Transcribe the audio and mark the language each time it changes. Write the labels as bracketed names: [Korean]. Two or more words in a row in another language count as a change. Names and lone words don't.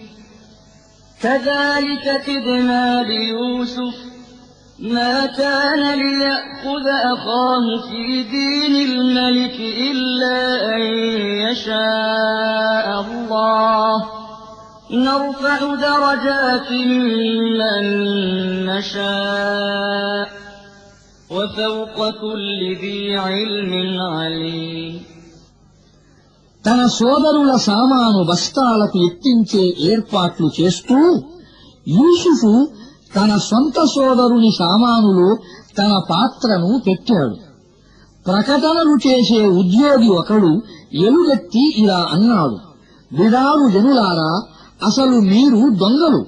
[Arabic] كذلك كدنا ليوسف ما كان ليأخذ أخاه في دين الملك إلا أن يشاء الله نرفع درجات من نشاء وفوق كل ذي علم عليم. [Telugu] తన సోదరుల సామాను బస్తాలకు ఎత్తించే ఏర్పాట్లు చేస్తూ యూసుఫు తన సొంత సోదరుని సామానులో తన పాత్రను పెట్టాడు. ప్రకటనలు చేసే ఉద్యోగి ఒకడు ఎలుగెత్తి ఇలా అన్నాడు, విడారు జనులారా, అసలు మీరు దొంగలు.